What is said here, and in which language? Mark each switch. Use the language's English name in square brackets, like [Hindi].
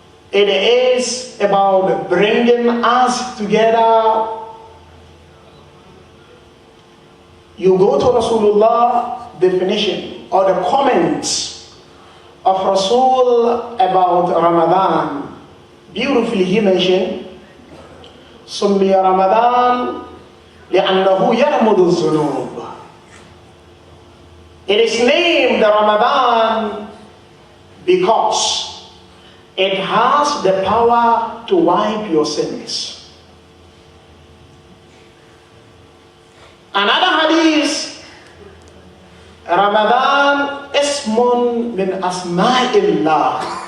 [English] It is about bringing us together. You go to Rasulullah definition or the comments of Rasul about Ramadan. Beautifully he mentioned, [Arabic] سمي رمضان لأنه يرمض الذنوب. [English] It is named Ramadan because it has the power to wipe your sins. Another hadith, Ramadan [Arabic] ismun min asma'illah.